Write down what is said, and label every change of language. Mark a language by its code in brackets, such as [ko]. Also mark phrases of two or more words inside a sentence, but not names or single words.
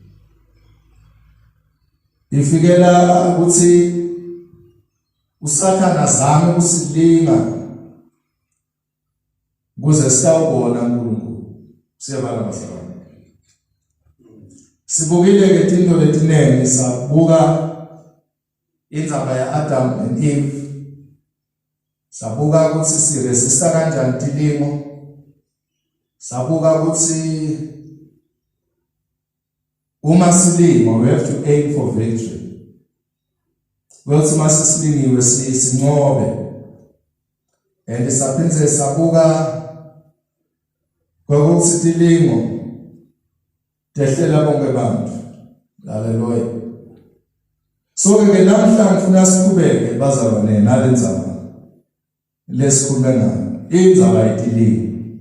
[ss] Ifikela ukuthi uSathane azame ukusilinga kuze sitawubona uNkulunkulu. Siyabala bazalwane. Sibukile ke izinto letinengi, sabuka indzaba ya Adam and Eve. Sabuka ukuthi siresista kanjani tilimo. Sabuka ukuthi uma silima [en] we have to aim for victory. [ss] Ukuthi masisiliniwe sinqobe. And saphinze sabuka ukuthi tilimo tehlela bonke bantu. Haleluya. So ke namhlanje ngifuna siqhubeke bazalwane nalendzaba lesikhuluma ngayo, indzaba yetilimo.